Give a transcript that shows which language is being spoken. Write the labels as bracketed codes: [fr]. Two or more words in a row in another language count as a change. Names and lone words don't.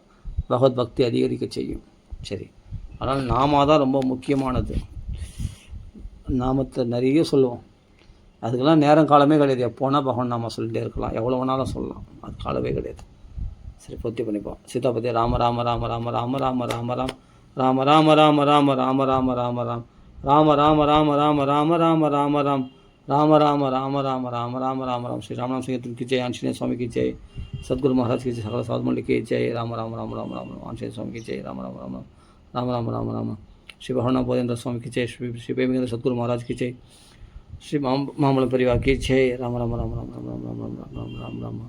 [ta] பகவத் பக்தி அதிகரிக்க செய்யும். சரி, அதனால் நாம தான் ரொம்ப முக்கியமானது. நாமத்தை நிறைய சொல்லுவோம். அதுக்கெல்லாம் நேரம் காலமே கிடையாது. எப்போனா பகவான் நாம சொல்லிகிட்டே இருக்கலாம், எவ்வளோ வேணாலும் சொல்லலாம். அது காலமே கிடையாது. சரி, பூர்த்தி பண்ணிப்போம். சீதாபதி ராம ராம ராம ராம ராம ராம ராம ராம் ராம ராம ராம ராம ராம ராம ராம ராம் ராம ராம ராம ராம ராம ராம ராம ராம் ராம ராம ராம ராம ராம ராம ராம ராம். [hi] ஸ்ரீ ராமநாम संकीर्तन की जय, आंजनेय स्वामी की जय, सदगुरु महाराज की जय, सकल साधु मंडली की जय. राम राम राम राम राम राम. आंजनेय स्वामी की जय. राम राम राम राम राम राम राम राम. श्री भवना बोधेंद्र स्वामी की जय. श्री प्रेमेंद्र सदगुरु महाराज की जय. श्री मामल परिवार की जय. राम राम राम राम राम राम राम राम राम राम राम राम.